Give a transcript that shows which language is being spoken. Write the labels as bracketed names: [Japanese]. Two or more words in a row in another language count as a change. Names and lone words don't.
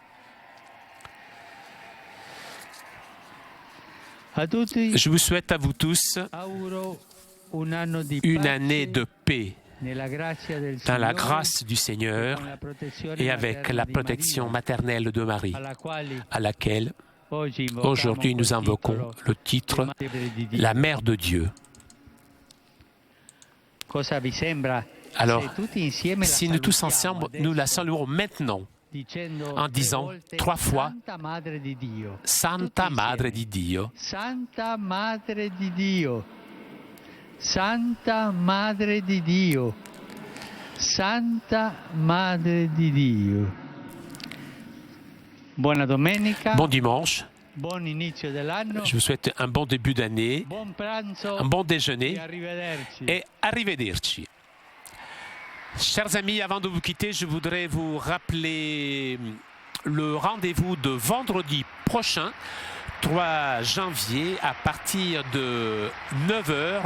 [French] Je vous souhaite à vous tous une année de paix dans la grâce du Seigneur et avec la protection maternelle de Marie, à laquelle aujourd'hui nous invoquons le titre « La Mère de Dieu ». Alors, si nous tous ensemble, nous la saluons maintenant, en disant 3 fois « [Italian] Santa Madre di Dio ». Santa Madre di Dio. Santa Madre di Dio. Santa Madre di Dio. Buona domenica. [French] Bon dimanche. [Italian] Buon inizio dell'anno. [French] Je vous souhaite un bon début d'année, [Italian] Buon pranzo. [French] un bon déjeuner [Italian] Arrivederci. [French] et arrivederci. Chers amis, avant de vous quitter, je voudrais vous rappeler le rendez-vous de vendredi prochain, 3 janvier, à partir de 9h.